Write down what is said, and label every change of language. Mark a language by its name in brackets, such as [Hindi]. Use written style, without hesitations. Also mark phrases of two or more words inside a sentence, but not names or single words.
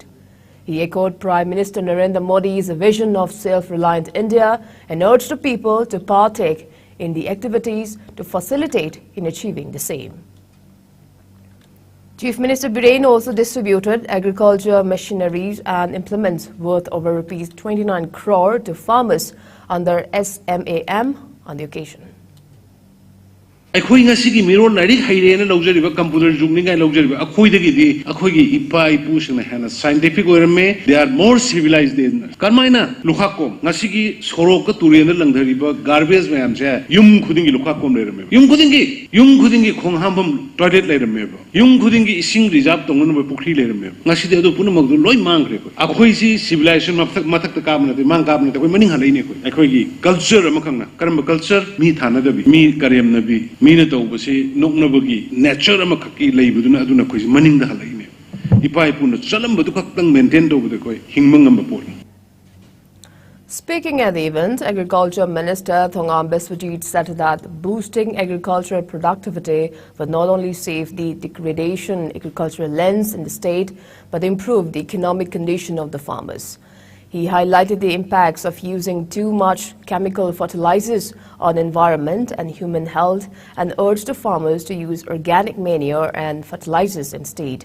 [English] He echoed Prime Minister Narendra Modi's vision of self-reliant India and urged the people to partake in the activities to facilitate in achieving the same. Chief Minister Biren also distributed agriculture machineries and implements worth over Rs 29 crore to farmers under SMAM on the occasion. [Manipuri] ꯑꯩꯈꯣꯏ ꯉꯁꯤꯒꯤ ꯃꯤꯔꯣꯟ ꯂꯥꯏꯔꯤꯛ ꯍꯩꯔꯦꯅ ꯂꯧꯖꯔꯤꯕ ꯀꯝꯄ꯭ꯌꯨꯇꯔ ꯌꯨꯒꯅꯤꯉꯥꯏ ꯂꯧꯖꯔꯤꯕ ꯑꯩꯈꯣꯏꯗꯒꯤꯗꯤ ꯑꯩꯈꯣꯏꯒꯤ ꯏꯄꯥ ꯏꯄꯨꯁꯤꯡꯅ ꯍꯦꯟꯅ ꯁꯥꯏꯟꯇꯤꯐꯤꯛ ꯑꯣꯏꯔꯝꯃꯦ [English] they are more civilised than [Manipuri] ꯀꯔꯝꯍꯥꯏꯅ ꯂꯨꯈꯥꯛꯀꯣꯝ ꯉꯁꯤꯒꯤ ꯁꯣꯔꯣꯛꯀ ꯇꯨꯔꯦꯟꯗ ꯂꯪꯊꯔꯤꯕ ꯒꯥꯔꯕꯦꯖ ꯃꯌꯥꯝꯁꯦ ꯌꯨꯝ ꯈꯨꯗꯤꯡꯒꯤ ꯂꯨꯈꯥꯛꯀꯣꯝ ꯂꯩꯔꯝꯃꯦꯕ ꯌꯨꯝ ꯈꯨꯗꯤꯡꯒꯤ ꯈꯣꯡ ꯍꯥꯝꯐꯝ ꯇꯣꯏꯂꯦꯠ ꯂꯩꯔꯝꯃꯦꯕ ꯌꯨꯝ ꯈꯨꯗꯤꯡꯒꯤ ꯏꯁꯤꯡ ꯔꯤꯖꯥꯔꯚ ꯇꯧꯅꯅꯕ ꯄꯨꯈ꯭ꯔꯤ ꯂꯩꯔꯝꯃꯦꯕ ꯉꯁꯤꯗꯤ ꯑꯗꯨ ꯄꯨꯝꯅꯃꯛꯇꯨ ꯂꯣꯏ ꯃꯥꯡꯈ꯭ꯔꯦ ꯑꯩꯈꯣꯏꯁꯤ ꯁꯤꯚꯤꯂꯥꯏꯖꯦꯁꯟ ꯃꯊꯛꯇ ꯀꯥꯕ ꯅꯠꯇꯦ ꯃꯥꯡ ꯀꯥꯕ ꯅꯠꯇꯦ ꯑꯩꯈꯣꯏ ꯃꯅꯤꯡ ꯍꯜꯂꯛꯏꯅꯦ ꯑꯩꯈꯣꯏꯒꯤ ꯀꯜꯆꯔ ꯑꯃꯈꯛꯅ ꯀꯔꯝꯕ ꯀꯜꯆꯔ ꯃꯤ ꯊꯥꯅꯗꯕꯤ ꯃꯤ ꯀꯔꯦꯝꯅꯕꯤ ꯃꯤꯅ ꯇꯧꯕꯁꯤ ꯅꯣꯛꯅꯕꯒꯤ ꯅꯦꯆꯔ ꯑꯃꯈꯛꯀꯤ ꯂꯩꯕꯗꯨꯅ ꯑꯗꯨꯅ ꯑꯩꯈꯣꯏꯁꯤ ꯃꯅꯤꯡꯗ ꯍꯜꯂꯛꯏꯅꯦ ꯏꯄꯥ ꯏꯄꯨꯅ ꯆꯠꯂꯝꯕꯗꯨ ꯈꯛꯇꯪ ꯃꯦꯟꯇꯦꯟ ꯇꯧꯕꯗ ꯑꯩꯈꯣꯏ ꯍꯤꯡꯕ ꯉꯝꯕ ꯄꯣꯠꯅꯤ. [English] Speaking at the event, Agriculture Minister Thongam Biswajit said that boosting agricultural productivity will not only save the degradation agricultural lands in the state, but improve the economic condition of the farmers. He highlighted the impacts of using too much chemical fertilizers on environment and human health and urged the farmers to use organic manure and fertilizers instead.